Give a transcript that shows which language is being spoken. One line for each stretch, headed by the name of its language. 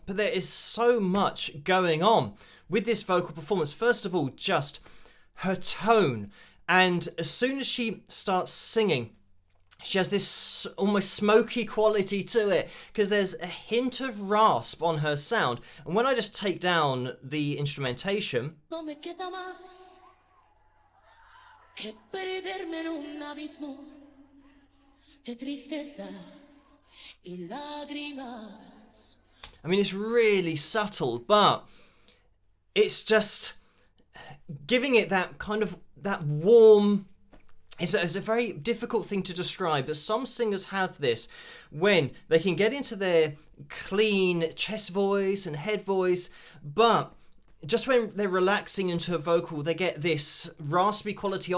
English: But there is so much going on with this vocal performance. First of all, just her tone. And as soon as she starts singing, she has this almost smoky quality to it because there's a hint of rasp on her sound. And when I just take down the instrumentation,
Spanish: No me queda más que perderme en un abismo de tristeza y lágrimas.
English: I mean, it's really subtle, but it's just giving it that kind of that warm. It's a very difficult thing to describe, but some singers have this when they can get into their clean chest voice and head voice, but just when they're relaxing into a vocal, they get this raspy quality.